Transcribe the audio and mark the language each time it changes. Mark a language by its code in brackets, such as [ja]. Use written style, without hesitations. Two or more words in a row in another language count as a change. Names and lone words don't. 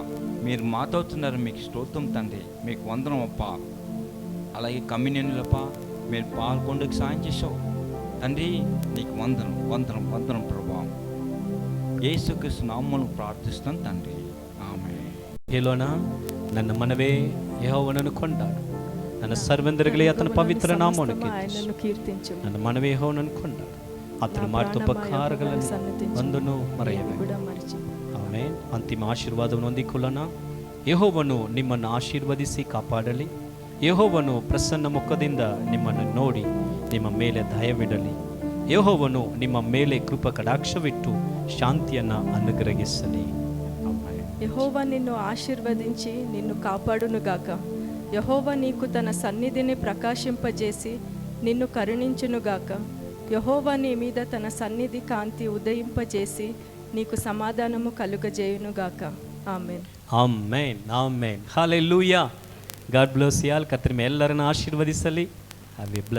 [te] మీరు మాతవుతున్నారు, మీకు స్తోత్రం తండ్రి, మీకు వందనం అప్ప. అలాగే కమ్యూనియన్లప్ప మీరు పాల్గొండకు సాయం చేసావు తండ్రి, నీకు వందనం వందనం వందనం ప్రభా. యేసుక్రీస్తు నామములో ప్రార్థిస్తాను తండ్రి, ఆమేన్. [kn] ఏలోన ನನ್ನ ಮನವೇ ಯೆಹೋವನನ್ನು ಕೊಂಡಾಡು, ನನ್ನ ಸರ್ವೆಂದರಿಗಲಿ ಆತನ ಪವಿತ್ರ ನಾಮವನ್ನು ಕೀರ್ತಿಸು. ನನ್ನ ಮನವೇ ಯೆಹೋವನನ್ನು ಕೊಂಡಾಡು, ಆತನ ಮಾಡುತ್ತುಪಕಾರಗಳನ್ನು ಒಂದನ್ನು ಮರೆಯಬೇಡ. ಆಮೆನ್. ಅಂತಿಮ ಆಶೀರ್ವಾದವನ್ನು ಹೊಂದಿಕೊಳ್ಳೋಣ. ಯೆಹೋವನು ನಿಮ್ಮನ್ನು ಆಶೀರ್ವದಿಸಿ ಕಾಪಾಡಲಿ. ಯೆಹೋವನು ಪ್ರಸನ್ನ ಮುಖದಿಂದ ನಿಮ್ಮನ್ನು ನೋಡಿ ನಿಮ್ಮ ಮೇಲೆ ದಯವಿಡಲಿ. ಯೆಹೋವನು ನಿಮ್ಮ ಮೇಲೆ ಕೃಪಾ ಕಟಾಕ್ಷವಿಟ್ಟು ಶಾಂತಿಯನ್ನು ಅನುಗ್ರಹಿಸಲಿ. [te] యెహోవా నిన్ను ఆశీర్వదించి నిన్ను కాపాడునుగాక. యెహోవా నీకు తన సన్నిధిని ప్రకాశింపజేసి నిన్ను కరుణించునుగాక. యెహోవా నీ మీద తన సన్నిధి కాంతి ఉదయింపజేసి నీకు సమాధానము కలుగజేయునుగాక. ఆమెన్. [kn] ಆಮೆನ್ ಆಮೆನ್. ಹಲ್ಲೆಲೂಯಾ. [en] God bless you all. [kn] ಕರ್ತನ ಎಲ್ಲರನ್ನು ಆಶೀರ್ವದಿಸಲಿ. [en] Have a bless